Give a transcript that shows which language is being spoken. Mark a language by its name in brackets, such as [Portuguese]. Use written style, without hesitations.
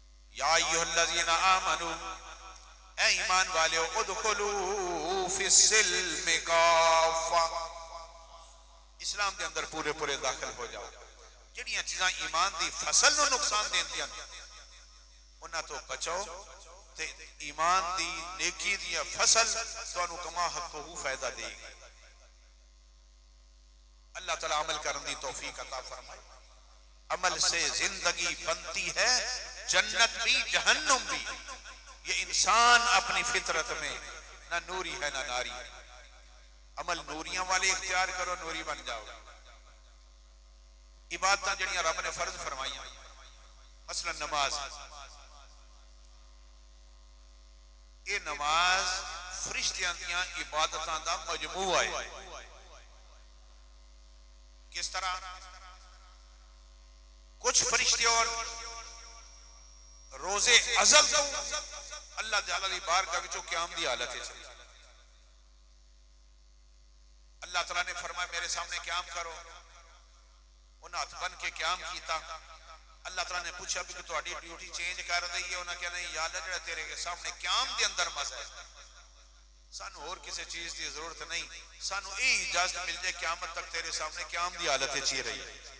[Arabic] یا ایھا الذین آمنوا، [Punjabi] اے ایمان والے [Arabic] ادخلوا فی السلم کافہ، [Punjabi] اسلام دے اندر پورے پورے داخل ہو جاؤ. جڑیاں چیزاں ایمان دی فصل نو نقصان دیندیاں انہاں تو بچاؤ تے ایمان دی نیکی دی فصل تانوں کما حقہ فائدہ دے گی. اللہ تعالیٰ عمل کرنے دی توفیق عطا فرمائے. [Urdu] عمل سے زندگی بنتی ہے جنت بھی جہنم بھی. یہ انسان اپنی فطرت میں نہ نوری ہے نہ ناری. [Punjabi] عمل نوریاں والے اختیار کرو نوری بن جاؤ. عبادتاں جڑیاں رب نے فرض فرمائیاں مثلا نماز، یہ نماز فرشتیاں دیاں عبادتاں دا مجموعہ ہے. کس طرح؟ کچھ فرشتے اور روزے ازل تو اللہ تعالیٰ دی بارگاہ وچوں قیام دی حالت ہے. اللہ تعالیٰ نے فرمایا میرے سامنے قیام کرو، انہاں ہاتھ بن کے قیام کیتا. اللہ تعالیٰ نے پوچھا بھی کہ تہاڈی ڈیوٹی چینج کر دئی ہے؟ انہاں کہا نہیں یا اللہ جڑا تیرے سامنے قیام دے اندر مزہ ہے، سانو اور کسی چیز دی ضرورت نہیں، سانو یہ اجازت مل جائے قیامت تک تیرے سامنے قیام دی حالت چی رہی ہے.